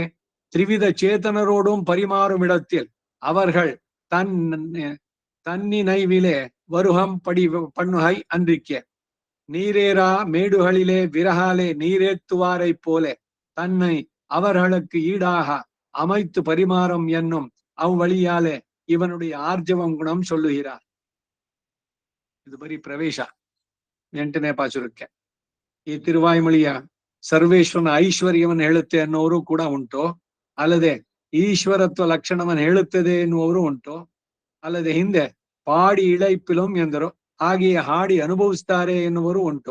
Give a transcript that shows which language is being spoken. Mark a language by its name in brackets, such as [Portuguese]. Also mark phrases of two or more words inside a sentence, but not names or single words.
[Tamil] திரிவித சேத்தனரோடும் பரிமாறும் இடத்தில் அவர்கள் தன்னினைவிலே வருகம் படி பண்ணுகை அன்றிக்கே. நீரேரா மேடுகளிலே விரகாலே நீரேத்துவாரை போலே தன்னை அவர்களுக்கு ஈடாக அமைத்து பரிமாறும் என்னும் அவ்வழியாலே இவனுடைய ஆர்ஜவம் குணம் சொல்லுகிறார். [Kannada] ಇದು ಬರೀ ಪ್ರವೇಶ 8ನೇ ಪಾಸುರಕ್ಕೆ. ಈ ತಿರುವಾಯ್ಮೊಳಿಯ ಸರ್ವೇಶ್ವರನ ಐಶ್ವರ್ಯವನ್ನು ಹೇಳುತ್ತೆ ಅನ್ನೋರು ಕೂಡ ಉಂಟು, ಅಲ್ಲದೆ ಈಶ್ವರತ್ವ ಲಕ್ಷಣವನ್ನು ಹೇಳುತ್ತದೆ ಎನ್ನುವರು ಉಂಟು, ಅಲ್ಲದೆ ಹಿಂದೆ [Tamil] பாடி இளைப்பிலம் [Kannada] ಎಂದರು, ಹಾಗೆಯೇ ಹಾಡಿ ಅನುಭವಿಸ್ತಾರೆ ಎನ್ನುವರು ಉಂಟು.